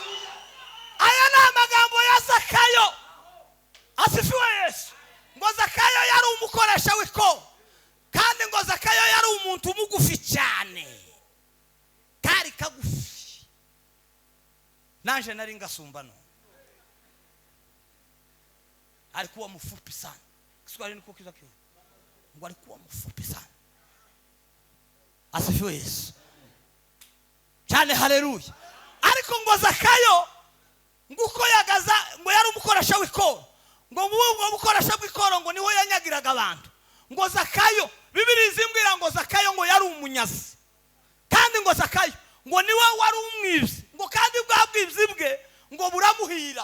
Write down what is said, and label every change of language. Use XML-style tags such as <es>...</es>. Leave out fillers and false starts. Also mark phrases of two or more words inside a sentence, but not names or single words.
<rw>Aya ni amagambo ya Zakayo. Asifiwe Yesu. Ngo Zakayo yari umukoresha w'ikoro, kandi ngo Zakayo yari umuntu mugufi cyane, kari kagufi. Nanje nari ngasumba no,</rw> <sw>alikuwa mfupi sana.</sw> <rw>Kiswahili niko kiza kio, ngo</rw> <sw>alikuwa mfupi sana.</sw> <rw>Asifiwe Yesu cyane. Haleluya. Ariko ngo Zakayo nguko yagaza, ngo yari umukoresha w'ikoro, ngo uwo mukoresha w'ikoro ngo niho yanyagiraga abantu. Ngo Zakayo, Bibiliya izimbwira ngo Zakayo ngo yari umunyazi, kandi ngo Zakayo ngo niwe wari umwibyi, ngo kandi bwa bwibyi bwe ngo buramuhira.</rw>